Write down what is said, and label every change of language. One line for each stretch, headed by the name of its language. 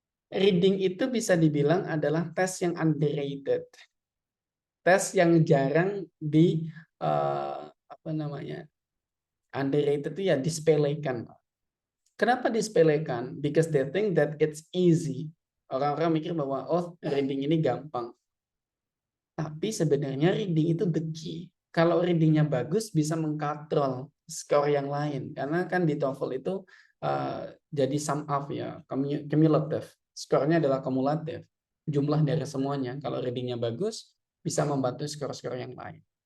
Indonesian: Reading itu bisa dibilang adalah tes yang underrated. Tes yang jarang di, apa namanya, underrated itu ya disepelekan. Kenapa disepelekan?
English: Because they think that it's easy.
Indonesian: Orang-orang mikir bahwa oh reading ini gampang. Tapi sebenarnya reading itu
English: the key.
Indonesian: Kalau readingnya bagus bisa mengkontrol skor yang lain. Karena kan di TOEFL itu jadi sum up ya, cumulative. Skornya adalah kumulatif. Jumlah dari semuanya. Kalau readingnya bagus bisa membantu skor-skor yang lain.